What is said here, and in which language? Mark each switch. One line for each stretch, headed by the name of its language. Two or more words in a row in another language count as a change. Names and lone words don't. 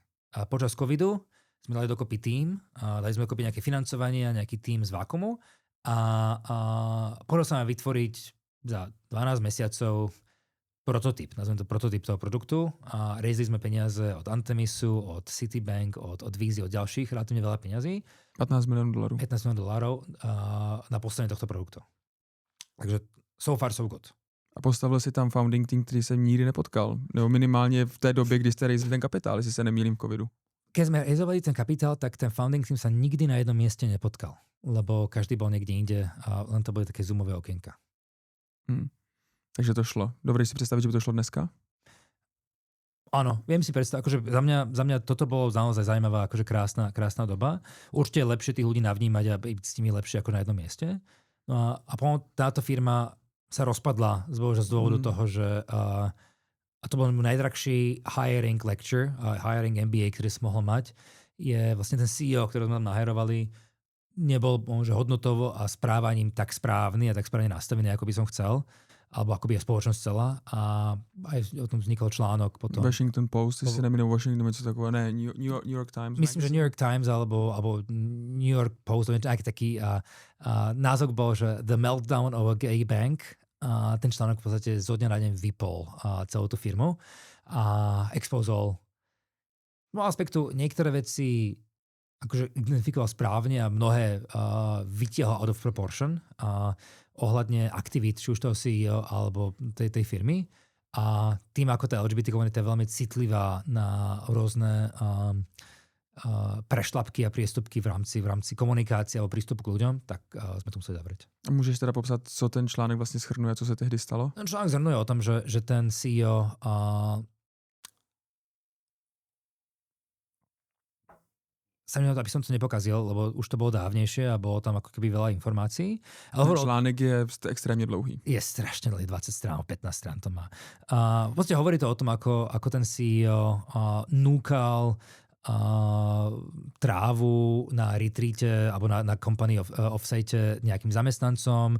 Slovak: A počas covidu sme dali dokopy tím, dali sme dokopy nejaké financovanie a nejaký tím z Vakuumu a podarilo sa nám vytvoriť za 12 mesiacov prototyp, nazvem to prototyp toho produktu a raisli sme peniaze od Antemisu, od Citibank, od Vízy, od ďalších, relatívne veľa peniazí. $15 miliónov. 15 miliónov dolárov na postavenie tohto produktu.
English: Takže so far so good.
Czech: A postavil si tam founding team, který jsem nikdy nepotkal. Nebo minimálně v té době, kdy jste raisli ten kapitál, jestli se nemýlím v covidu.
Slovak: Keď sme raisovali ten kapitál, tak ten founding team sa nikdy na jednom mieste nepotkal. Lebo každý bol niekde inde a len to boli také zoomové okienka. Takže to šlo. Dobre si predstaviť, že by to šlo dneska? Áno, viem si predstaviť, akože za mňa toto bolo naozaj zaujímavá, akože krásna doba. Určite je lepšie tých ľudí navnímať a byť s nimi lepšie ako na jednom mieste. No a potom táto firma sa rozpadla z dôvodu toho, že a to bol najdrahší
English: hiring lecture, hiring MBA,
Slovak: ktorý som mohol mať, je vlastne ten CEO, ktorý sme tam naherovali, nebol že hodnotovo a správaním tak správny a tak správne nastavený, ako by som chcel, alebo ako by je spoločnosť chcela. A aj o tom vznikol článok potom. Washington Post,
Czech: si neminul Washington, něco takového, ne, New York Times.
Slovak: Myslím, že New York Times alebo New York Post, nejaký taký názov bol, že The Meltdown of a Gay Bank. A ten článok v podstate zo dňa na deň vypol celú tú firmu a expozol aspektu niektoré veci akože identifikoval správne a mnohé vytiahol
English: out of proportion
Slovak: ohľadne aktivít, či už toho CEO alebo tej firmy. A tým, ako tá LGBT komunita je veľmi citlivá na rôzne prešlapky a priestupky v rámci komunikácie alebo prístupu k ľuďom, tak sme to museli zavrieť.
Czech: A můžeš teda popsat, co ten článek vlastně shrnuje, co se tehdy stalo?
Slovak: Ten článek zhrnuje o tom, že ten CEO sa mi aby som to nepokazil, lebo už to bolo dávnejšie a bolo tam ako keby veľa informácií.
Czech: Ten článek je extrémně dlouhý.
Slovak: Je strašne dlhý, 20 strán, 15 strán to má. V podstate hovorí to o tom, ako ten CEO núkal trávu na retreate alebo na
English: company offsite
Slovak: nejakým zamestnancom.